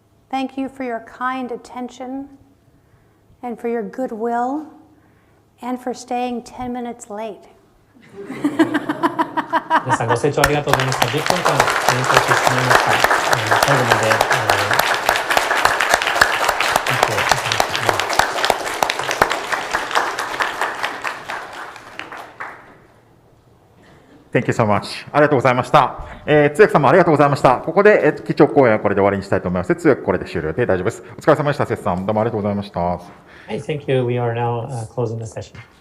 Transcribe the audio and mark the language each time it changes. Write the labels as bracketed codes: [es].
[en] Thank you for your kind attention and for your goodwill and for staying 10 minutes late. [ja] 皆さんご清聴ありがとうございました。10分間演奏してしまいました。最後まで、 [en] Thank you so much. [ja] ありがとうございました。通訳さんもありがとうございました。ここで、基調講演はこれで終わりにしたいと思います。通訳これで終了で大丈夫です。お疲れ様でした。節さん、どうもありがとうございました。 [en] はい、Thank you. We are now closing the session.